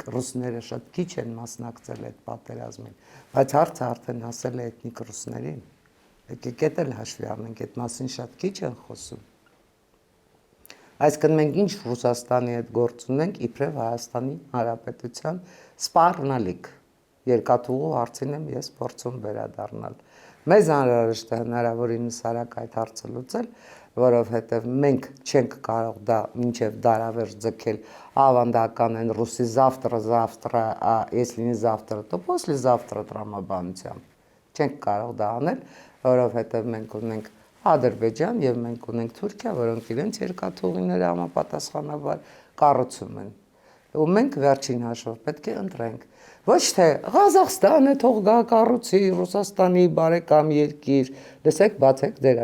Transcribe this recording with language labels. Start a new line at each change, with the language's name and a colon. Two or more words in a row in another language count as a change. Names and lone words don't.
Armenian: ռուսները շատ քիչ են մասնակցել այդ պատերազմին, բայց հարցը արդեն հասել է էթնիկ ռուսներին։ Եկեք էդ էլ հաշվի առնենք, այդ մասին շատ քիչ են խոսում։ Այսինքն մենք ինչ Ռուսաստանի հետ գործ ունենք, իբրև Հայաստանի Հանրապետության սպառնալիք։ Երկաթուղու հարցին եմ ես փորձում վերադառնալ։ Մեզ անհրաժեշտ է հնարավորինս արագ այդ հարցը լուծել, որովհետև մենք չենք կարող դա մինչև դարավերջ ձգել ավանդական են ռուսի
Russian: завтра, если не завтра, то послезавтра
Armenian: տրամաբանությամբ։ Չենք կարող դա անել, որովհետև մենք ունենք Ադրբեջան եւ մենք ունենք Թուրքիա, որոնք իրենց երկաթուղիները համապատասխանաբար կառուցում են։ Ու մենք վերջին հաշվով պետք է ընտրենք։ Ոչ թե Ղազախստանը թող գա կառուցի Ռուսաստանի բարեկամ երկիր, լսեք, բացեք ձեր